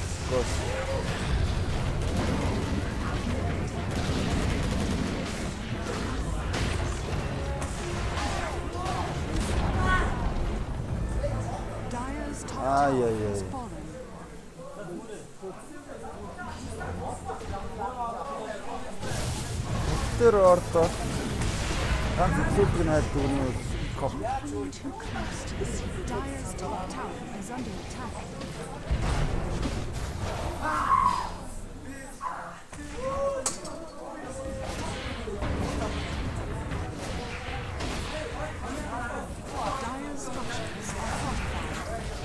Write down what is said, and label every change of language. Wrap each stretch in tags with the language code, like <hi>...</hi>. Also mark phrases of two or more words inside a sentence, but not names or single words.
<en>Gosh. Dire's top Ay, tower ay, has ay. fallen.</en> <mn>Тэр ордоо ганц зүйлийг найддаг нь коп.</mn> <en>Too close to the sea. Dire's top tower is under attack. Dire's structures are fortified.</en>